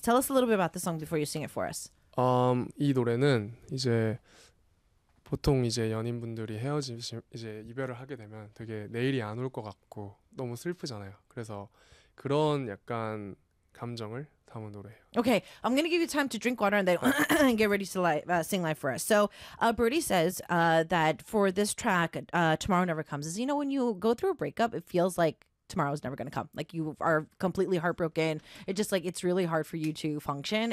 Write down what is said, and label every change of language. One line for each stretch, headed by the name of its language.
English: Tell us a little bit about the song before you sing it for us.
Korean: 이 노래는 이제 보통 이제 연인분들이 헤어지면 이제 이별을 하게 되면 되게 내일이 안 올 것 같고 너무 슬프잖아요. 그래서 그런 약간 감정을 담은 노래예요.
English: Okay, I'm going to give you time to drink water and then get ready to sing live for us. So Brody says that for this track, Tomorrow Never Comes, is you know when you go through a breakup, it feels like tomorrow's never going to come. Like you are completely heartbroken. It's just like it's really hard for you to function.